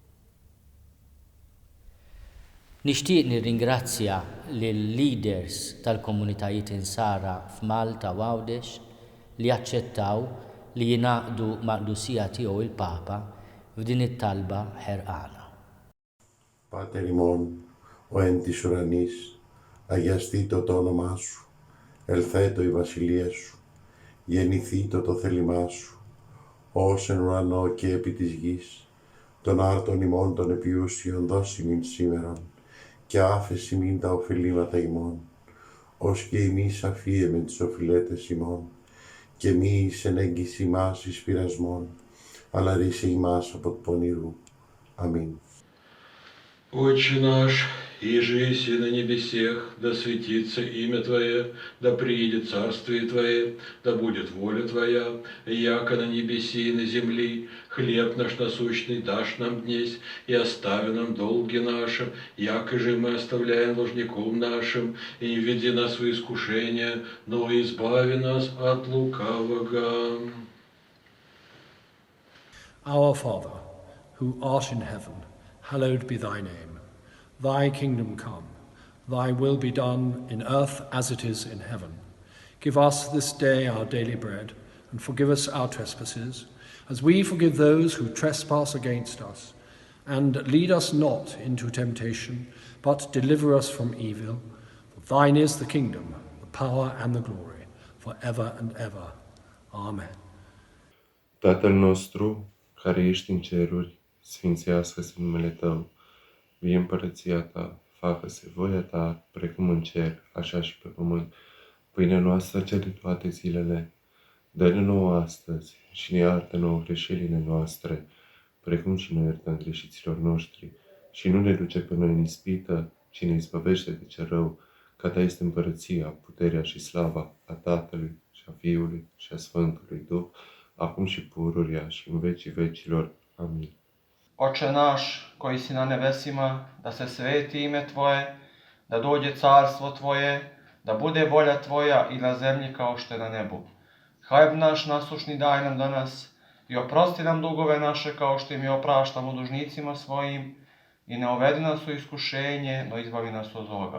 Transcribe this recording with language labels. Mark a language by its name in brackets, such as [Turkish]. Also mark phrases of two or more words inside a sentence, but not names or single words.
[Maltese] Nixtieq nirringrazzja lill-leaders tal-komunitajiet insara f'Malta u Għawdex li aċċettaw li jingħaqdu mal-Qdusija tiegħu il-Papa f'din it-talba ħerqana. [Greek] Πάτερ ημών, ο εν της ουρανής, αγιαστήτω το όνομά σου, ελθέτω η βασιλεία σου, γεννηθήτω το θέλημά σου, ως εν ουρανό και επί της γης, των άρτων ημών των επιούσιων δώσιμην σήμερον, και άφεση μην τα οφειλήματα ημών, ως και εμείς αφίεμεν τις οφειλέτες ημών, και μη εις ενέγγις ημάς εις πειρασμών, αλλά ρίσε ημάς από του πονηρού. Αμήν. [Church Slavic] Отче наш, иже еси на небесех, да светится имя Твое, да приидет царствие Твое, да будет воля Твоя, яко на небеси и на земли. Хлеб наш насущный дашь нам днесь, и остави нам долги наши, яко же мы оставляем должником нашим, и не введи нас в искушение, но избави нас от лукавого. [English] Our Father, who art in heaven, hallowed be thy name. Thy kingdom come, thy will be done in earth as it is in heaven. Give us this day our daily bread, and forgive us our trespasses, as we forgive those who trespass against us. And lead us not into temptation, but deliver us from evil. For thine is the kingdom, the power and the glory, for ever and ever. Amen. [Romanian] Tatăl nostru, care ești în ceruri, sfințească-se numele Tău, vie împărăția Ta, facă-se voia Ta, precum în cer, așa și pe pământ. Pâinea noastră cea de toate zilele, dă-ne nouă astăzi și ne iartă nouă greșelile noastre, precum și noi iertăm greșiților noștri. Și nu ne duce pe noi în ispită, ci ne izbăvește de cel rău, că Ta este împărăția, puterea și slava a Tatălui și a Fiului și a Sfântului Duh, acum și pururia și în vecii vecilor. Amin. [Serbian] Oče naš, koji si na nebesima, da se sveti ime Tvoje, da dođe carstvo Tvoje, da bude volja Tvoja i na zemlji kao što je na nebu. Hljeb naš nasušni daj nam danas i oprosti nam dugove naše kao što i mi opraštamo dužnicima svojim i ne uvedi nas u iskušenje, no izbavi nas od zloga.